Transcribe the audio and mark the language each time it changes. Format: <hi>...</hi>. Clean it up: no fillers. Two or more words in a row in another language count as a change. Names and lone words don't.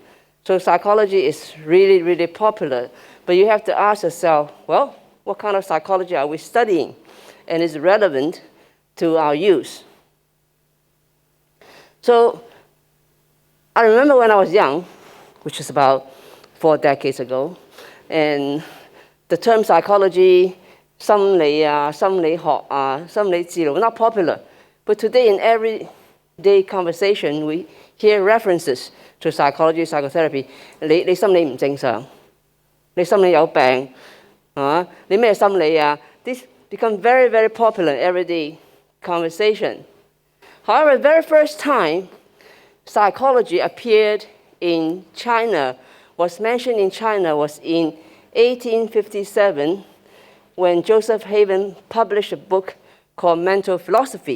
<en>So psychology is really, really popular. But you have to ask yourself, well, what kind of psychology are we studying? And is it relevant to our use? So I remember when I was young, which is about 4 decades ago, and the term psychology,</en> <yue>心理學, 心理治療,</yue> <en>not popular. But today in everyday conversation, we hear references to psychology, psychotherapy.</en> <yue>你心理唔正常，你心理有病，你咩心理啊?</yue> <en>This become very, very popular in everyday conversation. However, the very first time psychology appeared in China, was mentioned in China, was in 1857 when Joseph Haven published a book called Mental Philosophy.</en>